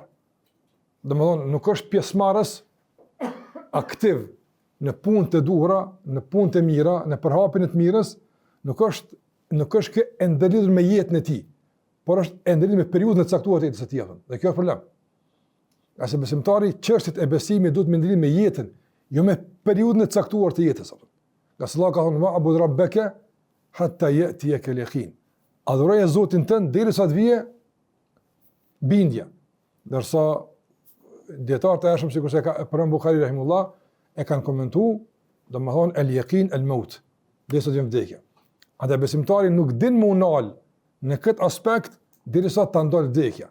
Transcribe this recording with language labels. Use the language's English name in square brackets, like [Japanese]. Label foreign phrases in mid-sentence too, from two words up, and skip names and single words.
[Albanian] Domethënë, nuk është pjesëmarrës aktiv në punë të duhura, në punë të mira, në përhapjen e të mirës, nuk është kë e ndërlidhur me jetën e tij, por është e ndërlidhur me periudhën e caktuar të jetës së tij. Dhe kjo është problem. Qase besimtari çështjet e besimit duhet me ndërlidh me jetën, jo me periudhën e caktuar të jetës. Nga se Allah ka thonë: [Arabic] "واعبد ربك حتى يأتيك اليقين." [Albanian] Adhuroje Zotin tënd derisa të vijë bindja. Ndërsa dietarët e ashëm sikur se ka Imam Buhari rahimullah e kanë komentuar, domethënë [Arabic] اليقين الموت, [Albanian] derisa të vjen vdekja. Atë besimtari nuk din më unal në këtë aspekt derisa ta ndal vdekja.